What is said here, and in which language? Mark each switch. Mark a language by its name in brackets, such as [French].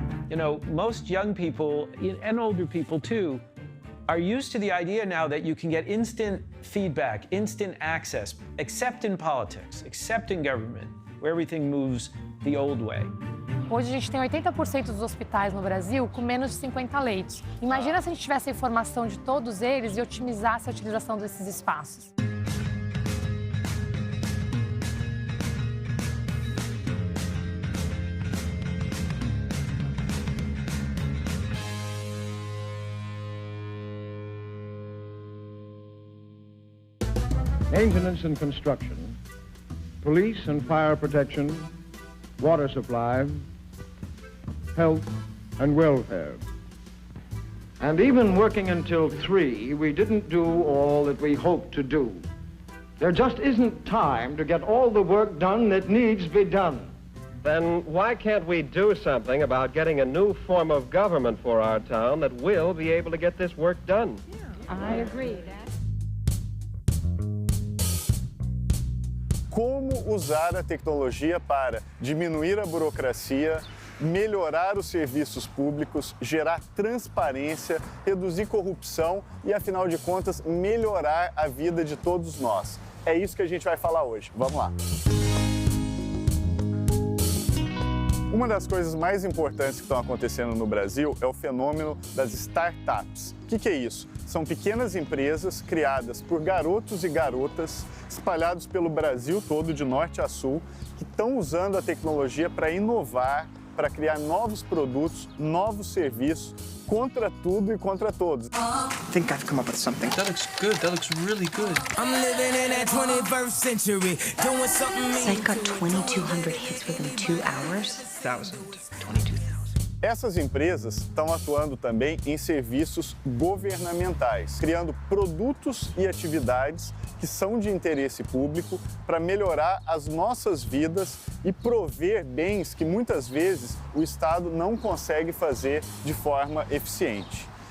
[English] You know, most young people, and older people too, are used to the idea now that you can get instant feedback, instant access, except in politics, except in government, where everything moves the old way. [Portuguese] Hoje a gente tem 80% dos hospitais no Brasil com menos de 50 leitos. Imagina se a gente tivesse a informação de todos eles e otimizasse a utilização desses espaços. [English] Maintenance and construction, police and fire protection, water supply, health and welfare. And even working until 3, we didn't do all that we hoped to do. There just isn't time to get all the work done that needs to be done. Then why can't we do something about getting a new form of government for our town that will be able to get this work done? I agree. [Portuguese] Como usar a tecnologia para diminuir a burocracia, melhorar os serviços públicos, gerar transparência, reduzir corrupção e, afinal de contas, melhorar a vida de todos nós. É isso que a gente vai falar hoje. Vamos lá! Uma das coisas mais importantes que estão acontecendo no Brasil é o fenômeno das startups. O que é isso? São pequenas empresas criadas por garotos e garotas espalhados pelo Brasil todo, de norte a sul, que estão usando a tecnologia para inovar, para criar novos produtos, novos serviços, contra tudo e contra todos. [English] I think I've come up with something. That looks good. That looks really good. I'm living in that 21st century, doing something. Site got 2,200 hits within 2 hours. 22,000. [Portuguese] Essas empresas estão atuando também em serviços governamentais, criando produtos e atividades que são de interesse público para melhorar as nossas vidas e prover bens que muitas vezes o Estado não consegue fazer de forma eficiente.